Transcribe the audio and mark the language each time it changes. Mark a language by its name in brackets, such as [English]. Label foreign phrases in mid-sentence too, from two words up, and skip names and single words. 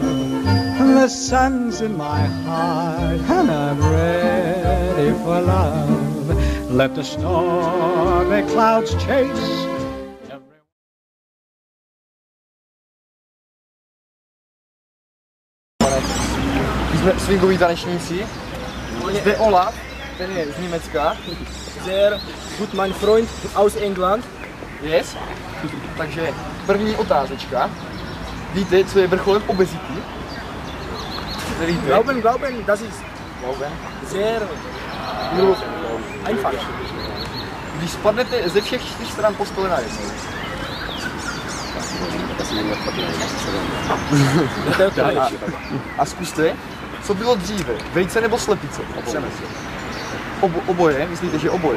[English] The sun's in my heart and I'm ready for love. Let the stormy clouds chase. [Czech] My jsme swingoví tanečníci. Zde Olaf, ten je z Německa. [German] Sehr gut mein Freund aus England. [English] Yes. [Czech] Takže první otázečka. Víte, co je vrcholem obezity? [German] Glauben, das ist sehr einfach. [Czech] Když spadnete ze všech 4 stran postele na jednou. A zkuste, co bylo dříve, vejce nebo slepice? Oboje, myslíte, že oboje?